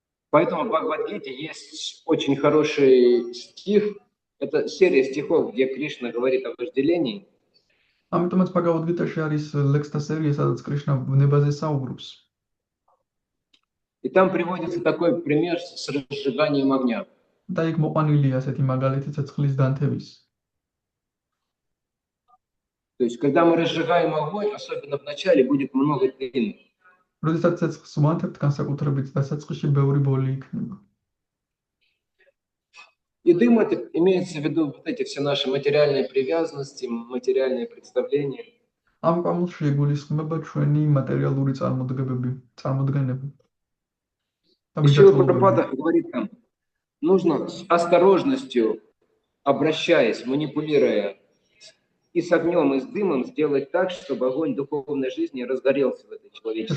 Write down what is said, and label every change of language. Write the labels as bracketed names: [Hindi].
[Russian] Поэтому в Бхагавад-гите есть очень хороший стих. Это серия стихов, где Кришна говорит о вожделении. [Georgian] ამიტომაც ბჰაგავად-გიტაში არის ლექსთა სერია, სადაც კრიშნა ნებაზე საუბრობს. [Russian] И там приводится такой пример с разжиганием огня. [Georgian] და იქ მოყვანილია ასეთი მაგალითი ცეცხლის დანთების. [Russian] То есть, когда мы разжигаем огонь, особенно в начале, будет много дыма. [Georgian] როდესაც ცეცხლს ვანთებთ, განსაკუთრებით დასაწყისში ბევრი ბოლი იქნება. [Russian] И дым это имеется в виду вот эти все наши материальные привязанности, материальные представления. [Georgian] ამ კვამლში იგულისხმება ჩვენი მატერიალური წარმოდგენები და მიღწევები. [Russian] Прабхупада говорит там, нужно с осторожностью, обращаясь, манипулируя и с огнем, и с дымом, сделать так, чтобы огонь духовной жизни разгорелся в этой человеческой